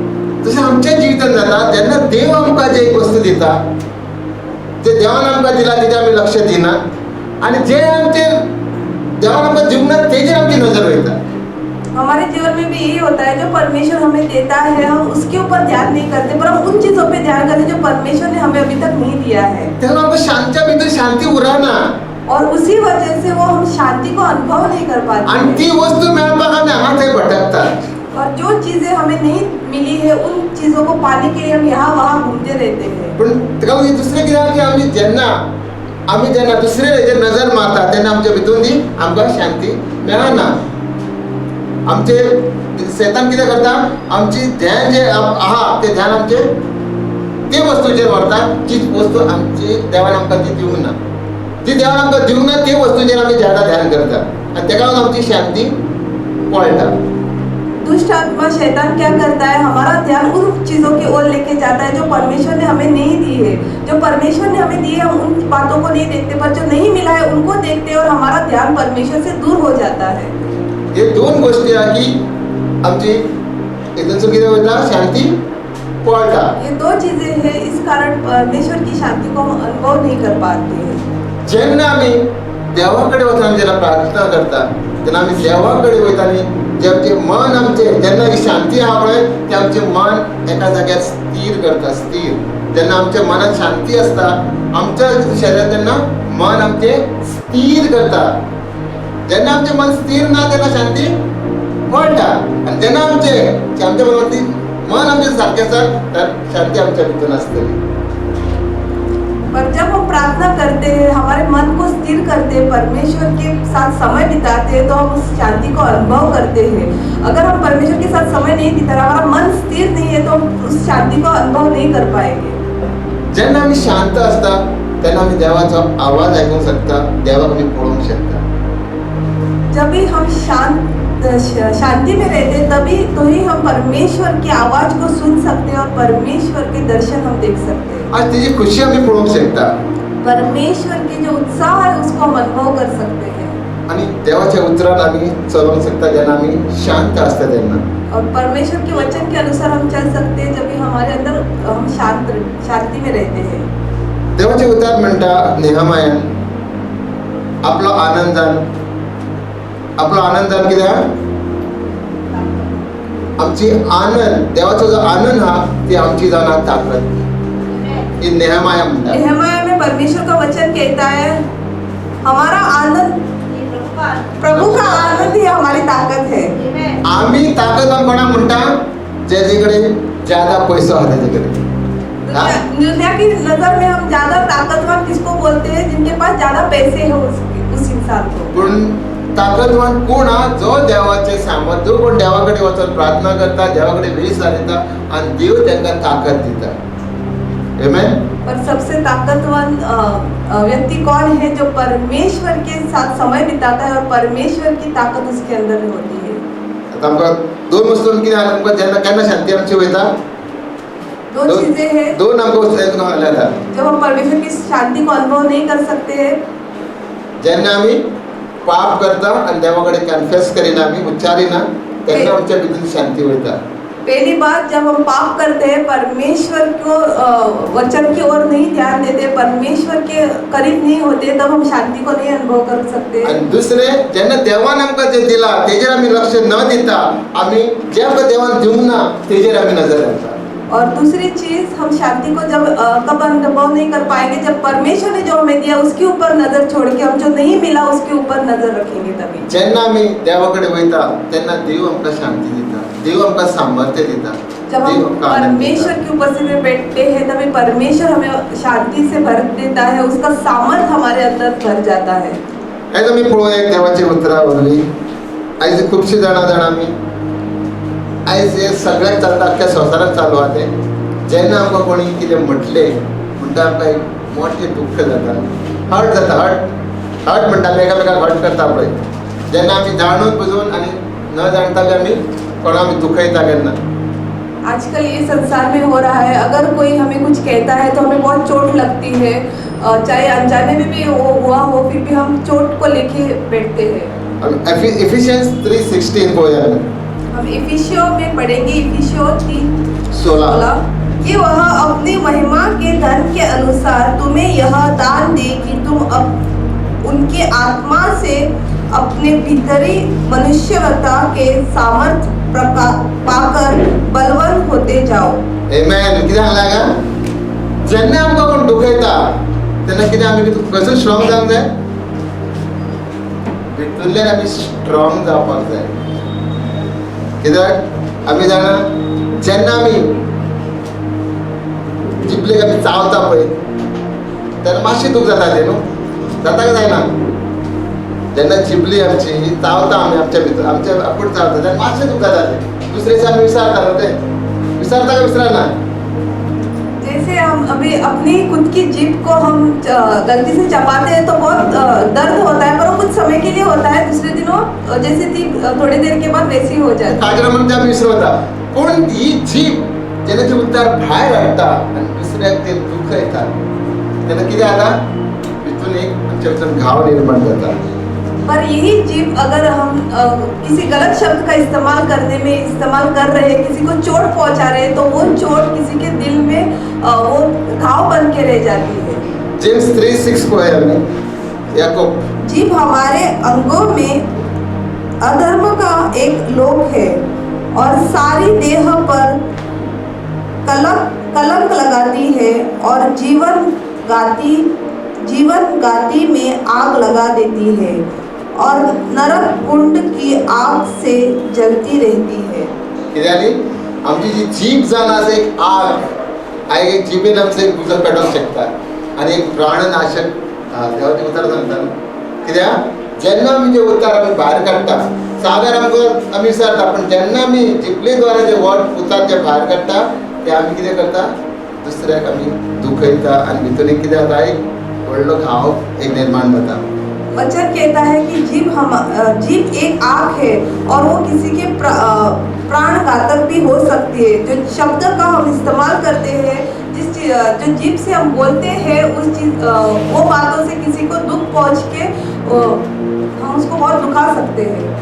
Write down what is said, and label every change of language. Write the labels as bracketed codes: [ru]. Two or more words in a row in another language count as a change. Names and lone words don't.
[kok] तशें आमच्या जिवितांत जाता जेन्ना देव आमकां जे एक वस्तू दिता ते देवान आमकां दिला तेजेर आमी लक्ष दिना आनी जे आमचेर देवान आमकां दिवना तेजेर आमची नजर वयता। [hi] हमारे जीवन में भी यही होता है जो परमेश्वर हमें देता है हम उसके ऊपर ध्यान नहीं करते पर हम उन चीजों पे ध्यान करते जो परमेश्वर ने हमें अभी तक नहीं दिया है। [kok] तेन्ना आमकां शांतच्या भितर शांती उरना [hi] और उसी वजह से वो हम शांति को अनुभव नहीं कर पाते [kok] आनी ती वस्तू मेळपाक आमी हांगा थंय भटकतात। [hi] और जो चीजें हमें नहीं मिली है उन चीजों को पाने के लिए हम यहाँ वहाँ घूमते रहते हैं। [kok] पण तेका लागून दुसरें कितें आहा की आमी जेन्ना दुसरे हेजेर नजर मारता तेन्ना आमच्या भितून ती आमकां शांती मेळना। आमचे शैतान कितें करता आमची ध्यान जे आहा ते ध्यान आमचे ते वस्तूचेर व्हरता जी वस्तू आमची देवान आमकां ती दिवंक ना जी देवान आमकां दिवंक ना ते वस्तूचेर आमी ज्यादा ध्यान करता आनी तेका लागून आमची शांती पळटा। [hi] दुष्ट आत्मा शैतान क्या करता है हमारा ध्यान उन चीजों की ओर लेके जाता है जो परमेश्वर ने हमें नहीं दी है। जो परमेश्वर ने हमें दी है हम उन बातों को नहीं देखते पर जो नहीं मिला है उनको देखते हैं और हमारा ध्यान परमेश्वर से दूर हो जाता है। [kok] हे दोन गोष्टी आहा की आमची हितूनसून कितें वयता शांती पळटा। [hi] ये दो चीजें हैं इस कारण परमेश्वर की शांति को हम अनुभव नहीं कर पाते हैं। [kok] जेन्ना आमी देवा कडेन वचून आमी जेन्ना प्रार्थना करता तेन्ना आमी देवा कडेन वयता आनी जे आमचे मन आमचें जेन्ना ही शांती आहा पळय ते आमचें मन एका जाग्यार स्थिर करता स्थिर। जेन्ना आमच्या मनात शांती आसता आमच्या शरिरांत तेन्ना मन आमचें स्थिर करता। जेन्ना आमचें मन स्थिर ना तेन्ना शांती पळटा आनी जेन्ना आमच्या मन आमचें सारकें आसा तर शांती आमच्या भितून आसतली। [hi] पर जब हम प्रार्थना करते हैं हमारे मन को स्थिर करते हैं परमेश्वर के साथ समय बिताते हैं तो हम उस शांति को अनुभव करते हैं। अगर हम परमेश्वर के साथ समय नहीं बिता रहे हमारा मन स्थिर नहीं है तो हम उस शांति को अनुभव नहीं कर पाएंगे। [kok] जेन्ना आमी शांत आसता तेन्ना आमी देवाचो आवाज आयकूंक शकता देवाक आमी पळोवंक शकता। [hi] जब भी हम शांति में रहते हैं तभी तो ही हम परमेश्वर की आवाज को सुन सकते हैं और परमेश्वर के दर्शन हम देख सकते हैं। [kok] आज तेजी खुशी आमी पळोवंक शकता। [hi] परमेश्वर के जो उत्साह है उसको हम अनुभव कर सकते हैं। [kok] आणि देवाच्या उतरान आमी चलोवंक शकता जेन्ना आमी शांत आसता तेन्ना। [hi] और परमेश्वर के वचन के अनुसार हम चल सकते हैं जब भी हमारे अंदर हम शांति में रहते हैं। [kok] देवाचे उतार म्हणटा नेहमायान आपलो आनंदान कितें आहा आमची आनंद देवाचो जो आनंद आहा ती आमची जावन आहा ताकद। ये नेहमाया म्हणटा। [hi] नेहमाया में परमेश्वर का वचन कहता है हमारा आनंद प्रभु का आनंद ही हमारी ताकत है। [kok] आम्ही ताकदवान कोणाक म्हणटा जेजे कडेन ज्यादा पैसो आहा तेजे कडेन. [hi] दुनिया की नजर में हम ज्यादा ताकतवर किसको बोलते हैं? जिनके पास ज्यादा पैसे हैं उस इंसान को. [kok] पूण ताकदवान कोण हा? जो देवाचे सामर्थ, जो कोण देवा कडेन वचून प्रार्थना करता, देवा कडेन वेळ सारिता आनी देव तांकां ताकद दिता. आमेन. [hi] पर सबसे ताकतवान व्यक्ति कौन है? जो परमेश्वर के साथ समय बिताता है और परमेश्वर की ताकत उसके अंदर होती है. [kok] आता आमकां दोन वस्तूंनी कितें आसा? आमकां जेन्ना केन्ना शांती आमची वयता? [hi] दो चीजें हैं [kok] दोन आमकां वस्तू जाता. [hi] जब हम परमेश्वर की शांति को अनुभव नहीं कर सकते हैं. [kok] जेन्ना आमी पाप करता आनी देवा कडेन कन्फेस करिना, आमी उच्चारिना, तेन्ना आमच्या भितर शांती वयता. [hi] पहली बात, जब हम पाप करते हैं, परमेश्वर को वचन की ओर नहीं ध्यान देते, परमेश्वर के करीब नहीं होते, तब हम शांति को नहीं अनुभव कर सकते. [kok] आणि दुसरे, जेन्ना देवान आमकां जे दिला तेजेर आमी लक्ष न दिता, आमी जे आमकां देवान दिवंक ना तेजेर आमी नजर घालता. [hi] और दूसरी चीज, हम शांति को जब कब अनुभव नहीं कर पाएंगे? जब परमेश्वर ने जो हमें दिया उसके ऊपर नजर छोड़ के हम जो नहीं मिला उसके ऊपर नजर रखेंगे. तभी [kok] जेन्ना आमी देवा कडेन वयता तेन्ना देव आमकां शांती दिता, देव आमकां सामर्थ्य दिता. [hi] जब हम परमेश्वर की उपस्थिति में बैठते हैं तभी परमेश्वर हमें शांति से भर देता है, उसका सामर्थ हमारे अंदर भर जाता है. [kok] आयज आमी पळोवया एक देवाची उतरां वरवीं. आयज खुबशीं जाणां आमी आयज हे सगळ्याक चलता, अख्ख्या संवसाराक चालू आहा तें. जेन्ना आमकां कोणी कितें म्हटलें म्हणटा आमकां एक मोठें दुख्ख जाता, हर्ट जाता. हर्ट म्हणटा आमी एकामेकाक हर्ट करता पळय. जेन्ना आमी जाणून बुजून आनी न जाणटाले आमी कोणाक आमी दुखयता केन्ना. [hi] आजकल ये संसार में हो रहा है, अगर कोई हमें कुछ कहता है तो हमें बहुत चोट लगती है, चाहे अनजाने में भी हुआ हो, फिर भी हम चोट को लेके बैठते हैं. [kok] इफिशियन्स 3:16 पळोवया आमी. [hi] हम इफिसियों में पढ़ेंगे, इफिसियों 16 कि वह अपनी महिमा के धन के अनुसार तुम्हें यह दान दे कि तुम अब उनके आत्मा से अपने भीतरी मनुष्यवता के सामर्थ पाकर बलवान होते जाओ. [kok] आमेन. कितें सांगलां हांगा? जेन्ना आमकां कोण दुखयता तेन्ना कितें आमी कसो स्ट्रॉंग जावंक जाय? भितरल्यान आमी स्ट्रॉंग जावपाक जाय. कित्याक आमी जाणा, जेन्ना आमी जिबलेक आमी चावता पळय तेन्ना मातशें दूख जाता तें न्हू, जाता काय जायना? जेन्ना जिबली आमची चावता आमी आमच्या भितर, आमच्या आपूण चावता तेन्ना मातशें दूख जाता तें. दुसरे दिसा आमी विसरता न्हू तें. विसरता काय विसरना? [hi] जैसे हम अभी अपनी खुद की जीभ को हम गलती से चबाते हैं तो बहुत दर्द होता है, पर वो कुछ समय के लिए होता है, दूसरे दिन वो जैसे थी थोड़ी देर के बाद वैसी हो जाती है. [kok] काजरा म्हणटा आमी विसरता. पूण ही जीभ जेन्ना ती उतार भायर हाडटा आनी दुसऱ्याक ते दुखयता तेन्ना कितें जाता? भितून एक आमच्या भितर घाव निर्माण जाता. [hi] पर यही जीभ अगर हम किसी गलत शब्द का इस्तेमाल कर रहे हैं, किसी को चोट पहुंचा रहे हैं, तो वो चोट किसी के दिल में वो घाव बन के रह जाती है. [kok] जेम्स 3:6 पळय आमी. याकूब. [hi] जीभ हमारे अंगों में अधर्म का एक लोक है और सारी देह पर कलंक लगाती है और जीवन गाती में आग लगा देती है और नरक कुंड की आग से जलती रहती है. [kok] कितें जाली? आमची जी जीभ जावन आसा एक आग, हांवें एक जिबेन आमचो एक उजो पेटोवंक शकता आनी एक प्राणनाशक देवाचें उतर सांगता न्हू. कित्याक जेन्ना आमी जे उतार आमी भायर काडटा, सादर आमकां आमी विसरता, पूण जेन्ना आमी जिबले द्वारा जे उतार जे भायर काडटा ते आमी कितें करता? दुसऱ्याक आमी दुखयता आनी भितून एक कितें जाता? एक व्हडलो घाव एक निर्माण जाता. [hi] वचन कहता है कि जीभ एक आग है और वो किसी के प्राण घातक भी हो सकती है. जो शब्द का हम इस्तेमाल करते हैं, जो जीभ से हम बोलते हैं, वो बातों से किसी को दुख पहुंच के हम उसको बहुत दुखा सकते हैं.